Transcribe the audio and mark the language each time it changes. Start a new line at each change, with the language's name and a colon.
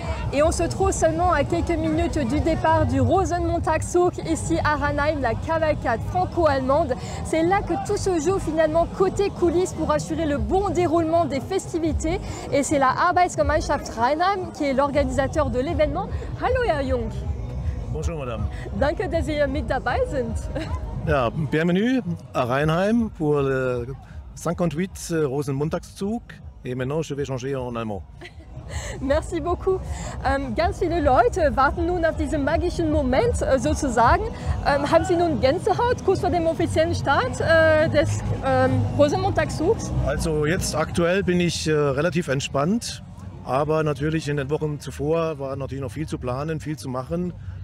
French: Et on se trouve seulement à quelques minutes du départ du Rosenmontagszug, ici à Rheinheim, la cavalcade franco-allemande. C'est là que tout se joue finalement côté coulisses pour assurer le bon déroulement des festivités. Et c'est la Arbeitsgemeinschaft Rheinheim qui est l'organisateur de l'événement.
German: Hallo Herr Jung.
French: Bonjour Madame.
German: Danke, dass Sie mit dabei sind.
French: Ja, bienvenue à Rheinheim pour le 58 Rosenmontagszug. Et maintenant je vais changer en allemand. Merci beaucoup.
German: Ganz viele Leute warten nun auf diesen magischen Moment sozusagen. Haben Sie nun Gänsehaut kurz vor dem offiziellen Start des Rosenmontagszugs? Also jetzt aktuell bin ich relativ entspannt, aber natürlich in den Wochen zuvor war natürlich noch viel zu planen, viel zu machen.